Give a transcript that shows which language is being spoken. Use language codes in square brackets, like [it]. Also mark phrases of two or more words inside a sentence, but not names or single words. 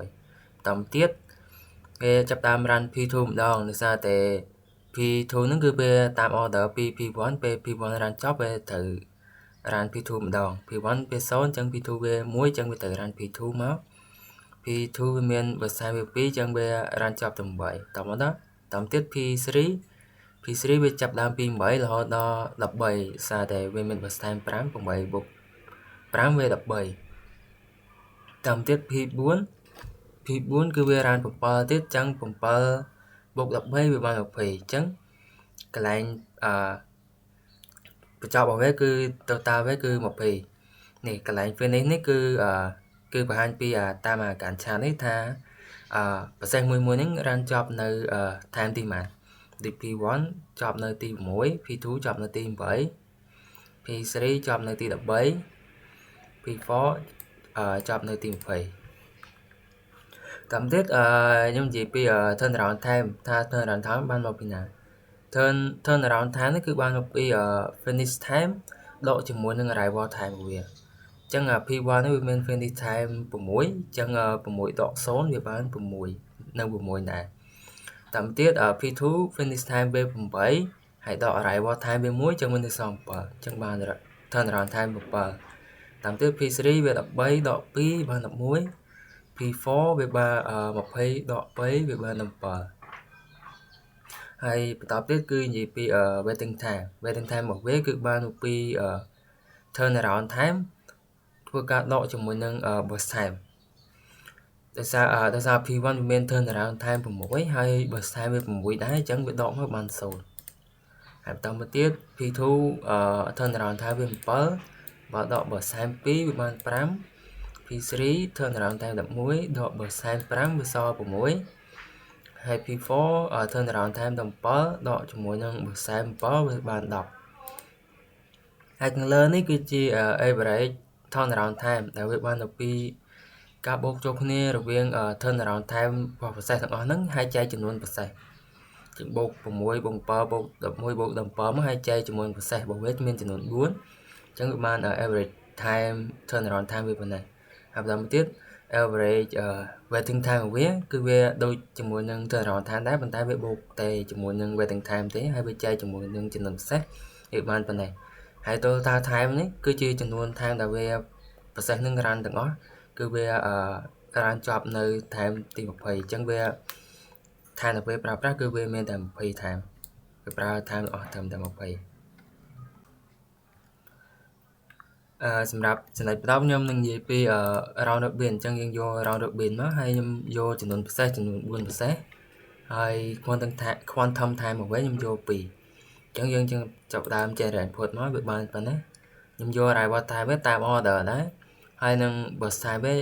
[km] តាមទៀតវាចាប់ដើម run P2 ម្ដងដោយសារតែ P2 ហ្នឹងគឺវាតាម order ពី P1 ពេល P1 run ចប់វាត្រូវ run P2 ម្ដង P1 វា0អញ្ចឹង P2 វា1អញ្ចឹងវាត្រូវ run P2 មក P2 វាមាន [en] burst time [km] វា2អញ្ចឹងវា run ចប់ទៅ8តមកដល់តាមទៀត P3 វាចាប់ដើមពី8រហូតដល់13សារតែវាមាន [en] burst time [km] 5 8បូក5វា 13តាមទៀត P4 គឺវា run 7ទៀតអញ្ចឹង7បូក13វាបាន20អញ្ចឹងកន្លែង បញ្ចប់របស់វាគឺ total វាគឺ20នេះកន្លែង finish នេះគឺបង្ហាញពីតាមការឆាននេះថាprocess មួយហ្នឹង run ចប់នៅ time ទីម៉ានដូច P1 ចប់នៅទី6 P2 ចប់នៅទី8 P3 ចប់នៅទី13 P4 ចប់នៅទី 20តាមទៀតខ្ញុំនិយាយពី [en] turnaround time [km] ថា [en] turnaround time [km] បានមកពីណា [en] turnaround time [km] នេះគឺបានមកពី [en] finish time [km] ដកជាមួយនឹង [en] arrival time [km] របស់វាអញ្ចឹង P1 នេះវាមាន [en] finish time [km] 6អញ្ចឹង6ដក0វាបាន6នៅ6ដែរ តាមទៀត P2 [en] finish time [km] វា8ហើយដក [en] arrival time [km] វា1ចឹងវានៅសល់7ចឹងបាន [en] turnaround time [km] 7 តាមទៀត P3 វា13ដក2បាន11 P4 វាបាន20ដក3វាបាន 17ហើយបន្តទៀតគឺនិយាយពី [en] waiting time [km] របស់វាគឺបានពី [en] turnaround time [km] ធ្វើការដកជាមួយ នឹង [en] burst time [km] ដោយសារ P1 វាមាន [en] turnaround time [km] 6 ហើយ [en] burst time [km] វា6ដែរអញ្ចឹងវាដកមកបាន0ហើយបន្តមកទៀត P2 [en] turnaround time [km] វា7បើដក [en] burst time [km] 2 វាបាន5 P3 [en] turnaround time [km] 11ដក [en] burst time [km] 5វាសល់6ហើយ P4 [en] turnaround time [km] 17ដកជាមួយនឹង [en] burst time [km] 7 វាបាន 10ហើយខាងលើនេះគឺជា [en] average turnaround time [km] ដែលវាបានទៅពីការបូកចូលគ្នារវាង [en] turnaround time [km] របស់ process ទាំងអស់ហ្នឹងហើយចែកចំនួន process ជាងបូក 6បូក7បូក11បូក17មកហើយចែកជាមួយ process របស់វាមានចំនួន4អញ្ចឹងវាបាន [en] average time turnaround time [km] វាប៉ុណ្ណេះហើយ បន្តមកទៀត [en] average waiting time [km] របស់វាគឺវាដូចជាមួយនឹង [en] turnaround time [km] ដែរប៉ុន្តែវាបូកតែជាមួយនឹង [en] waiting time [km] ទេហើយវាចែកជាមួយនឹងចំនួន process វាបានប៉ុណ្ណេះហើយ [en] total time [km] នេះគឺជាចំនួន time ដែលវា process នឹង run ទាំងអស់គឺវាrun ចប់នៅ time ទី20អញ្ចឹងវា time ដែលវាប្រើប្រាស់គឺវាមានតែ20 time វាប្រើ time អស់ត្រឹមតែ20 សម្រាប់ចំណុចបន្តខ្ញុំនឹងនិយាយពី [en] round robin [km] អញ្ចឹងយើងយក [en] round robin [km] មកហើយខ្ញុំយកចំនួន process ចំនួន4 process ហើយ [en] quantum time [km] មកវិញខ្ញុំយក2អញ្ចឹងយើងចាប់ផ្ដើម [en] generate input [km] មកវាបានប៉ុណ្ណេះខ្ញុំយក [en] arrival time [km] វាតាម order ដែរហើយនឹង [en] burst time [km] វា